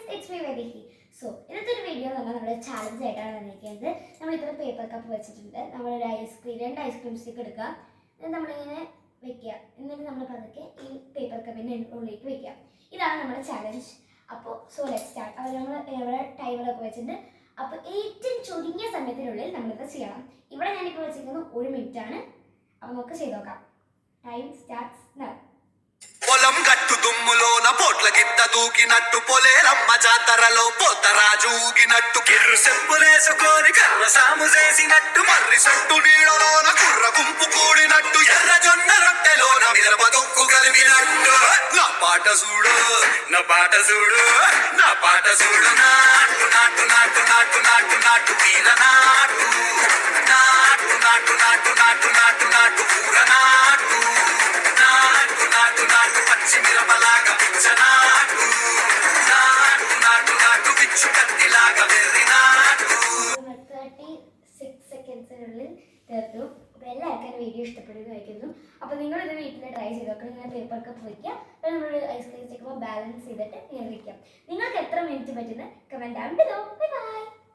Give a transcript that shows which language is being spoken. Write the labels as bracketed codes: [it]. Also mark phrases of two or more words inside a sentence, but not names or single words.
[en] me Vaidehi. So, [ml] ഇന്നത്തെ ഒരു വീഡിയോ നമ്മുടെ ചാലഞ്ച് ആയിട്ടാണ് വന്നിരിക്കുന്നത്. നമ്മളിപ്പോൾ പേപ്പർ കപ്പ് വെച്ചിട്ടുണ്ട്. നമ്മളൊരു രണ്ട് ഐസ്ക്രീം സ്റ്റിക്ക് എടുക്കുക. എന്നിട്ട് നമ്മളിങ്ങനെ വെക്കുക. എന്നിട്ട് നമ്മൾ പതുക്കെ ഈ പേപ്പർ കപ്പിൻ്റെ ഉള്ളിലേക്ക് വെക്കുക. ഇതാണ് നമ്മുടെ ചാലഞ്ച്. അപ്പോൾ [en] let's start. [ml] അപ്പോൾ നമ്മൾ ഇവിടെ ടൈമറൊക്കെ വെച്ചിട്ടുണ്ട്. അപ്പോൾ ഏറ്റവും ചുരുങ്ങിയ സമയത്തിനുള്ളിൽ നമ്മളിത് ചെയ്യണം. ഇവിടെ ഞാനിപ്പോൾ വെച്ചിരിക്കുന്നത് 1 മിനിറ്റാണ്. അപ്പോൾ നമുക്ക് ചെയ്ത് നോക്കാം. [en] time starts now. [te] పొలం గట్టు దుమ్ములోన పోట్ల గిత్త దూకినట్టు పొలేరమ్మ జాతరలో పోతరాజు ఊగినట్టు కిర్రు చెప్పులేసుకొని కర్ర సాము చేసినట్టు మర్రి సొట్టు నీడలోన కుర్ర గుంపు కూడినట్టు ఎర్ర జొన్న రొట్టెలోన మిరప దొక్కు కలిగినట్టు నా పాట చూడు నా పాట చూడు నా పాట చూడు నాటు నాటు నాటు నాటు నాటు నాటు తీల నాటు నాటు నాటు నాటు నాటు నాటు నాటు పూర నాటు నాటు నాటు నాటు పచ్చి మిరపలాగా పిచ్చనాటు నాటు నాటు నాటు పిచ్చు కత్తిలాగా వెర్రి నాటు [ml] 36 സെക്കൻഡ്സിനുള്ളിൽ തീർത്തു. അപ്പോൾ എല്ലാവർക്കും വീഡിയോ ഇഷ്ടപ്പെടുന്നതായിരിക്കുന്നു. അപ്പോൾ നിങ്ങളിത് വീട്ടിൽ ട്രൈ ചെയ്ത് നോക്കണം. ഇങ്ങനെ പേപ്പർ കപ്പ് വയ്ക്കുക. അപ്പോൾ നമ്മൾ ഐസ്ക്രീം സ്റ്റിക്കുമ്പോൾ ബാലൻസ് ചെയ്തിട്ട് ഇങ്ങനെ വയ്ക്കാം. നിങ്ങൾക്ക് എത്ര മിനിറ്റ് പറ്റുന്ന [en] comment down below. bye bye.